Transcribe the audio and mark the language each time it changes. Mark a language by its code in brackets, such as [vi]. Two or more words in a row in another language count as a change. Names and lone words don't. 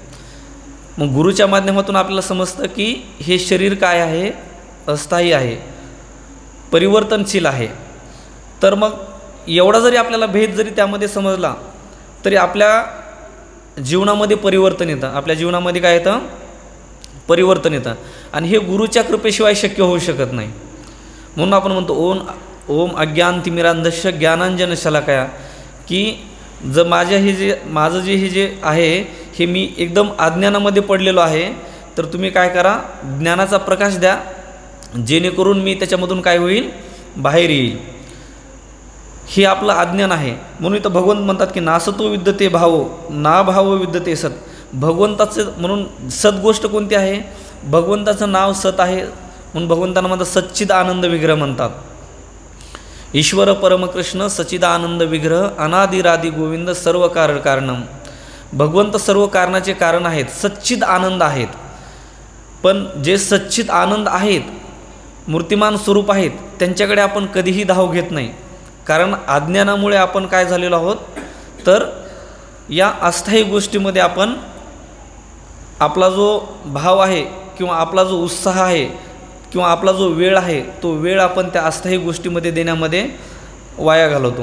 [mr] मग गुरुच्या माध्यमातून आपल्याला समजतं की हे शरीर काय आहे, अस्थायी आहे, परिवर्तनशील आहे. तर मग एवढा जरी आपल्याला भेद जरी त्यामध्ये समजला तरी आपल्या जीवनामध्ये परिवर्तन येतं. आपल्या जीवनामध्ये काय येतं, परिवर्तन येतं. आणि हे गुरुच्या कृपेशिवाय शक्य होऊ शकत नाही. म्हणून आपण म्हणतो [sa] ओम अज्ञानतिमिरांधस्य ज्ञानांजन शलाकया, [mr] की जर माझं जे आहे हे मी एकदम अज्ञानामध्ये पडलेलो आहे, तर तुम्ही काय करा, ज्ञानाचा प्रकाश द्या, जेणेकरून मी त्याच्यामधून काय होईल, बाहेर येईल. हे आपलं अज्ञान आहे. म्हणून इथं भगवंत म्हणतात की [sa] नासतो विद्यते भावो ना भावो विद्यते सत. [mr] भगवंताचं म्हणून सत गोष्ट कोणती आहे, भगवंताचं नाव सत आहे. म्हणून भगवंतांना म्हणतात [sa] सच्चिद आनंद विग्रह [mr] म्हणतात. [sa] ईश्वर परमकृष्ण सच्चिदानंद विग्रह अनादिरादी गोविंद सर्व कारणम. [mr] भगवंत सर्व कारणाचे कारण आहेत, [sa] सच्चिद आनंद [mr] आहेत. पण जे [sa] सच्चिद आनंद [mr] आहेत, मूर्तिमान स्वरूप आहेत, त्यांच्याकडे आपण कधीही धाव घेत नाही. कारण अज्ञानामुळे आपण काय झालेलो आहोत, तर या अस्थायी गोष्टीमध्ये आपण आपला जो भाव आहे किंवा आपला जो उत्साह आहे किंवा आपला जो वेळ आहे, तो वेळ आपण त्या अस्थायी गोष्टीमध्ये देण्यामध्ये वाया घालवतो.